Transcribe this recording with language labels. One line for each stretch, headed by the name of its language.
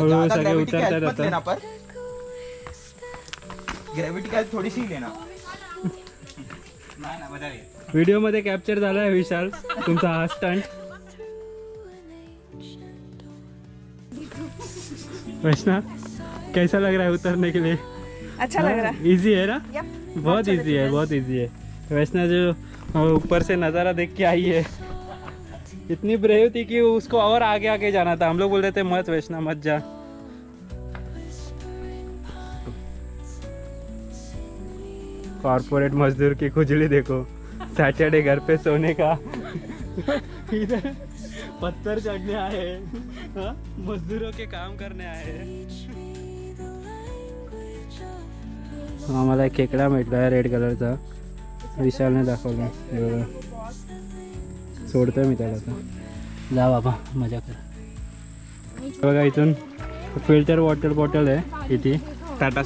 Marathi: सगळे उतरतात आता. ग्रेविटी काय थोडीशी लेना. व्हिडिओ मध्ये कॅप्चर झाला है विशाल तुमचा हा स्टंट.
Hindi: वैष्णव कैसा लग रहा है उतरने के लिए? अच्छा लग रहा है. इजी है ना?
English: Yep.
Hindi: बहुत इजी है, बहुत इजी है. वैष्णव जो ऊपर से नज़ारा देख के आई है, इतनी ब्रेव थी कि उसको और आगे आगे जाना था. हम लोग बोल रहे थे मत वैष्णव मत जा. कॉर्पोरेट मजदूर की खुजली देखो. सैटरडे घर पे सोने का. इधर पत्थर चढ़ने आए, मजदूरों के काम करने आए.
Marathi: आम्हाला एक खेकडा भेटला आहे रेड कलरचा, विशालने दाखवला. सोडतोय मी त्याला. आता जा बाबा मजा कर. बघा इथून फिल्टर वॉटर बॉटल आहे इथे. टाटा